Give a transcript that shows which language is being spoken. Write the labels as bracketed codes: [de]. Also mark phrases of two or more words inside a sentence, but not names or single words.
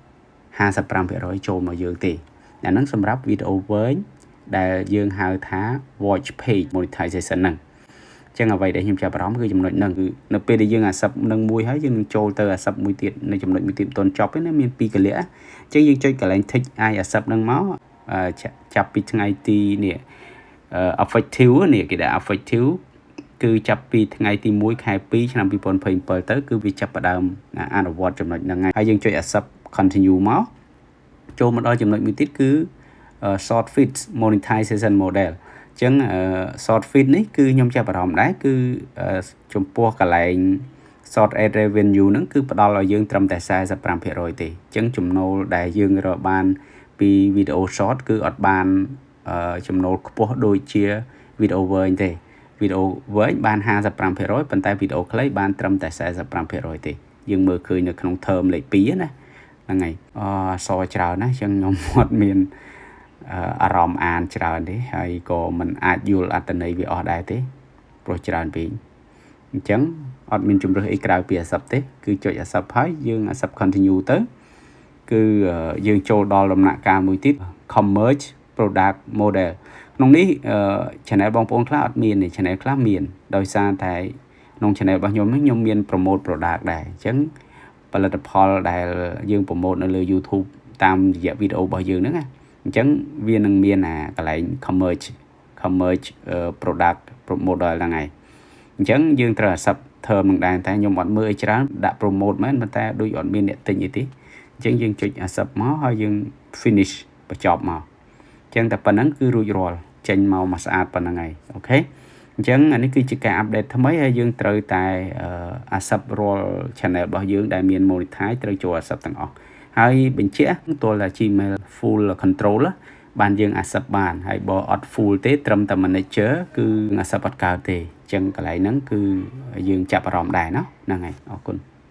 [km] 55% ចូលមកយើងទេអាហ្នឹងសម្រាប់វីដេអូវែងដែលយើងហៅថា [en] watch page monetization [km] ហ្នឹងអញ្ចឹងអ្វីដែលខ្ញុំចាប់អារម្មណ៍គឺចំណុចហ្នឹងគឺនៅពេលដែលយើង accept នឹងមួយហើយយើងនឹងចូលទៅ accept មួយទៀតនៅចំណុចមួយទៀតមិនទាន់ចប់ទេណាមាន2កលៈអញ្ចឹងយើងចុចកន្លែង [en] tick I accept [km] ហ្នឹងមកចាប់ពីថ្ងៃទីនេះeffective នេះគេថា effective គឺ ចាប់ពីថ្ងៃទី1ខែ2ឆ្នាំ2027ទៅគឺវាចាប់ផ្ដើមអនុវត្តចំណុចហ្នឹងហើយយើងចុច [en] accept continue [km] មកចូលមកដល់ចំណុចមួយទៀតគឺ [en] short feed monetization model [km] អញ្ចឹង [en] short feed [km] នេះគឺខ្ញុំចាប់អារម្មណ៍ដែរគឺចំពោះកន្លែង [en] short ad revenue [km] ហ្នឹង គឺផ្ដល់ឲ្យយើងត្រឹមតែ 45% ទេអញ្ចឹងចំណូលដែលយើងរកបានពីវីដេអូ short គឺអត់បានចំណូលខ្ពស់ដូចជាវីដេអូវែងទេវីដេអូវែងបាន 55% ប៉ុន្តែវីដេអូខ្លីបាន ត្រឹមតែ 45% ទេយើងមើលឃើញនៅក្នុង term លេខ2ណាហ្នឹងហើយអសច្រើនណាស់អញ្ចឹងខ្ញុំអត់មានអារម្មណ៍អានច្រើនទេ ហើយក៏មិនអាចយល់អត្ថន័យវាអស់ដែរទេព្រោះច្រើនពេកអញ្ចឹងអត់មានជំរើសអីក្រៅពី accept ទេគឺចុច accept ហើយយើង [en] accept continue [km] ទៅគឺយើងចូលដល់ដំណាក់កាលមួយទៀត [en] commerce product model [km] ក្នុងនេះ channel បងប្អូនខ្លះអត់មានទេ channel ខ្លះមានដោយសារតែក្នុង channel របស់ខ្ញុំមាន [en] promote product [km] ដែរអញ្ចឹងផលិតផលដែលយើង promote នៅលើ YouTube តាមរយៈវីដេអូរបស់យើងហ្នឹងណាអញ្ចឹងវានឹងមានកន្លែង commerce [en] product model [km] ហ្នឹងហើយអញ្ចឹងយើងត្រូវ accept term នឹងដែរតែខ្ញុំអត់មើលអីច្រើនដាក់ promote មែនប៉ុន្តែដូចអត់មានអ្នកទិញ អីទេអញ្ចឹងយើងចុច accept មកហើយយើង finish បញ្ចប់មកអញ្ចឹងតែប៉ុណ្្នឹងគឺរួចរាល់ចេញមកស្អាតប៉ុណ្្នឹងហើយអូខេអញ្ចឹងអានេះគឺជាការ update ថ្មីហើយយើងត្រូវតែ accept រាល់ channel របស់យើងដែលមាន monetize ត្រូវចូល accept ទាំងអស់ហើយបញ្ជាក់ទោះតែ [en] Gmail full control [km] បានយើង accept បានហើយបើអត់ full ទេត្រឹមតែ manager គឺ accept អត់កើតទេអញ្ចឹងកន្លែងហ្នឹងគឺយើងចាប់អារម្មណ៍ដែរណាហ្នឹងហើយអរគុណ